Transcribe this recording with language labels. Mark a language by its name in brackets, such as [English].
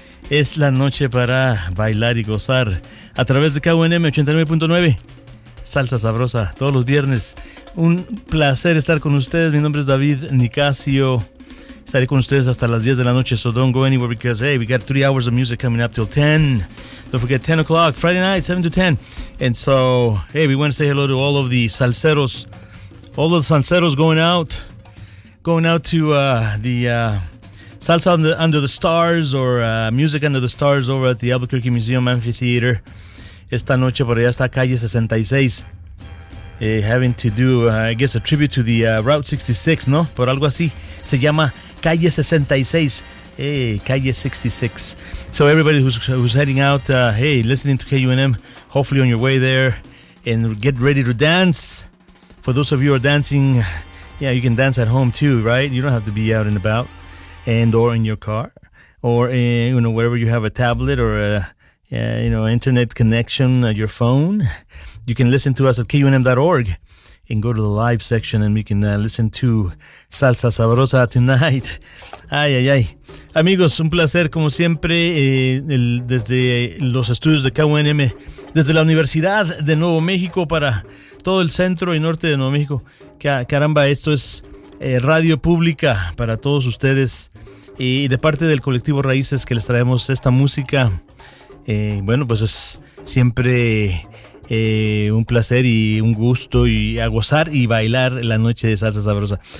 [Spanish] Es la noche para bailar y gozar a través de KUNM 89.9. Salsa Sabrosa, todos los viernes. Un placer estar con ustedes. Mi nombre es David Nicasio. Estaré con ustedes hasta las 10 de la noche. [English] So don't go anywhere because, hey, we got 3 hours of music coming up till 10. Don't forget 10 o'clock, Friday night, 7 to 10. And so, hey, we want to say hello to all of the salseros. All of the salseros going out. Going out to Salsa Under the Stars or Music Under the Stars over at the Albuquerque Museum Amphitheater. [Spanish] Esta noche por allá está calle 66. [English] Having to do, I guess, a tribute to the Route 66, ¿no? [Spanish] Por algo así. Se llama calle 66. Calle 66. [English] So everybody who's heading out, listening to KUNM, hopefully on your way there, and get ready to dance. For those of you who are dancing, yeah, you can dance at home too, right? You don't have to be out and about. And or in your car, or you know, wherever you have a tablet or internet connection, your phone, you can listen to us at KUNM.org and go to the live section and we can listen to Salsa Sabrosa tonight. Ay, ay, ay. [Spanish] Amigos, un placer como siempre desde los estudios de KUNM, desde la Universidad de Nuevo México para todo el centro y norte de Nuevo México. Caramba, esto es radio pública para todos ustedes. Y de parte del colectivo Raíces que les traemos esta música, pues es siempre un placer y un gusto y a gozar y bailar la noche de Salsa Sabrosa.